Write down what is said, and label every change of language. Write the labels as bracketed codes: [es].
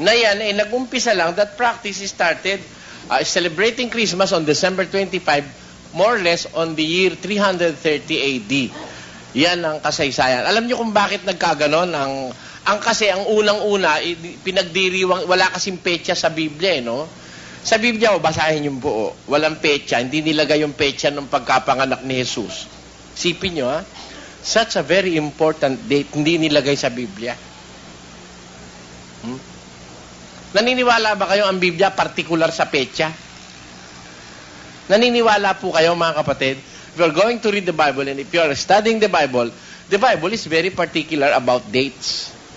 [tl] Na yan ay nag-umpisa lang [en] that practice started celebrating Christmas on December 25, more or less on the year 330 AD. [tl] Yan ang kasaysayan. Alam niyo kung bakit nagkaganon? Kasi ang unang-una, pinagdiriwang, wala kasing petsa sa Biblia, no? Sa Biblia, basahin yung buo. Walang petsa. Hindi nilagay yung petsa ng pagkapanganak ni Jesus. Sipin nyo, ha? [en] Such a very important date, [tl] hindi nilagay sa Biblia. Naniniwala ba kayo ang Biblia particular sa petsa? Naniniwala po kayo, mga kapatid? [en] If you're going to read the Bible and if you're studying the Bible is very particular about dates.